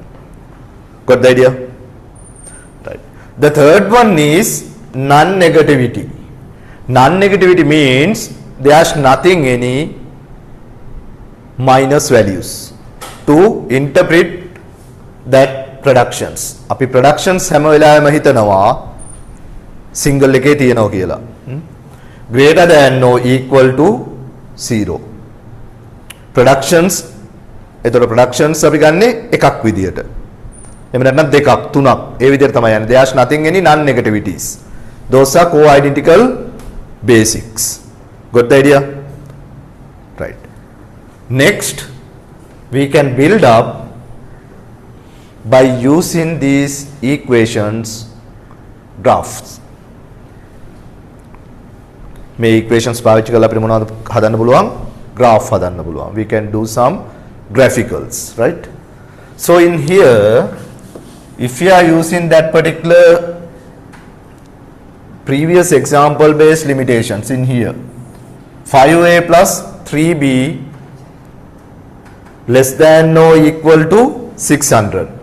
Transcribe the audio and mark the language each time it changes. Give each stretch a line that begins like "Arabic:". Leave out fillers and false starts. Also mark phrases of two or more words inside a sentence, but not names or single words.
English: Got the idea? Right. The third one is non-negativity. Non-negativity means there's nothing any minus values to interpret that productions.
Sinhala: අපි productions හැම වෙලාවෙම හිතනවා single එකේ තියෙනවා කියලා.
English: Greater than or equal to 0. Productions,
Sinhala: එතකොට productions අපි ගන්නෙ එකක් විදියට. එහෙම නැත්නම් දෙකක් තුනක් ඒ විදිහට තමයි යන්නේ.
English: There's nothing any non-negativities. Those are co-identical basics. Got the idea? Right. Next, we can build up by using these equations graphs.
Sinhala: මේ equations පාවිච්චි කරලා අපිට මොනවද හදන්න පුළුවන්? Graph හදන්න පුළුවන්.
English: We can do some graphicals, right? So in here, if you are using that particular previous example based limitations in here, 5A plus 3B less than or equal to 600.